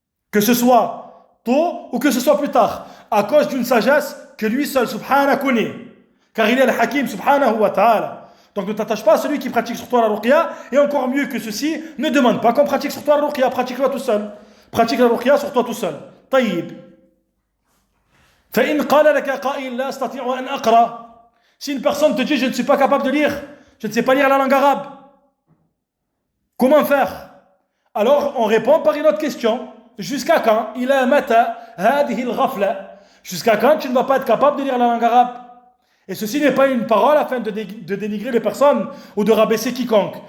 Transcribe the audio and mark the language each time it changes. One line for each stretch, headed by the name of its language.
French: Que ce soit tôt ou que ce soit plus tard. À cause d'une sagesse que lui seul, subhanahu, connaît. Car il est le hakim, subhanahu wa ta'ala. Donc ne t'attache pas à celui qui pratique sur toi la ruqya. Et encore mieux que ceci, ne demande pas qu'on pratique sur toi la ruqya. Pratique-la tout seul. Pratique la ruqya sur toi tout seul. Taïb.
Arabic: فإن قال لك قائل لا أستطيع أن أقرأ.
French: Si une personne te dit je ne suis pas capable de lire, je ne sais pas lire la langue arabe, comment faire? Alors on répond par une autre question. Jusqu'à quand?
Arabic: إلى متى هذه الغفلة?
French: Jusqu'à quand tu ne vas pas être capable de lire la langue arabe? Et ceci n'est pas une parole afin de dénigrer les personnes ou de rabaisser quiconque.